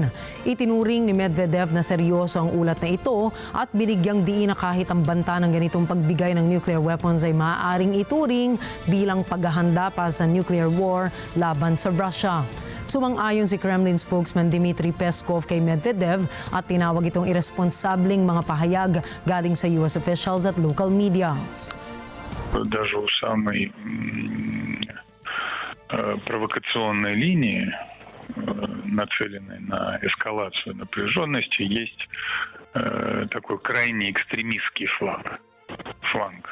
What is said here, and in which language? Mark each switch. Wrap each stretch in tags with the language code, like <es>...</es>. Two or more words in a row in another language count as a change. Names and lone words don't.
<tl>Itinuring ni Medvedev na seryoso ang ulat na ito at binigyang diin na kahit ang banta ng ganitong pagbigay ng</tl> <en>nuclear weapons</en> <tl>ay maaaring ituring bilang paghahanda pa sa</tl> <en>nuclear war</en> <tl>laban sa Russia. Sumang-ayon si</tl> <en>Kremlin spokesman</en> <tl>Dmitry Peskov kay Medvedev at tinawag itong irresponsableng mga pahayag galing sa</tl> <en>US officials</en> <tl>at</tl> <en>local media.</en> <ru>Даже у самой провокационной линии, нацеленной на эскалацию напряженности, есть такой крайне экстремистский фланг.</ru>